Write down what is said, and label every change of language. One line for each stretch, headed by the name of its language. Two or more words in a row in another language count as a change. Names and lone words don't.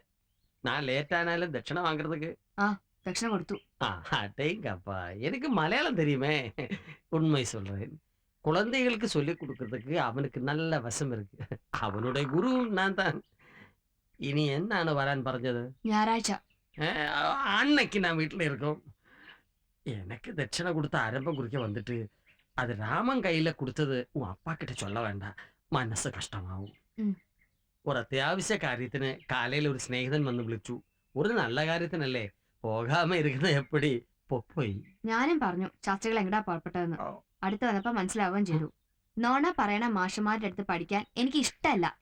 Tamil: நான் லேட் ஆனாலும் தட்சணை வாங்குறதுக்கு. தட்சணை கொடுத்து. அடேங்கப்பா, எனக்கு மலையாளம் தெரியுமே. உண்மை சொல்றேன். குழந்தைகளுக்கு சொல்லி கொடுக்கறதுக்கு அவனுக்கு நல்ல வசம் இருக்கு. அவனுடைய குரு நான் தான். இனி என்ன வரான்னு പറഞ്ഞത്?
Malayalam: ഞായറാഴ്ച.
Tamil: அன்னைக்கு நான் வீட்டுல இருக்கோம். எனக்கு தட்சணை கொடுத்த ஆரம்பம் குறிக்க வந்துட்டு அது ராமன் கையில கொடுத்தது உன் அப்பா கிட்ட சொல்ல வேண்டாம்.
Malayalam: മനസ്സ് കഷ്ടമാവും. ഒരു അത്യാവശ്യ കാര്യത്തിന് കാലയിൽ ഒരു സ്നേഹിതൻ വന്ന് വിളിച്ചു. ഒരു നല്ല കാര്യത്തിനല്ലേ, പോകാമ ഇരിക്കുന്നത് എപ്പടി പൊപ്പോയി. ഞാനും പറഞ്ഞു ശാസ്ത്രികൾ എങ്ങടാ പുറപ്പെട്ടതെന്ന്. അടുത്ത് വന്നപ്പോ മനസ്സിലാവുകയും ചെയ്തു. നോണ പറയണ മാഷന്മാരുടെ അടുത്ത് പഠിക്കാൻ എനിക്ക് ഇഷ്ടമല്ല.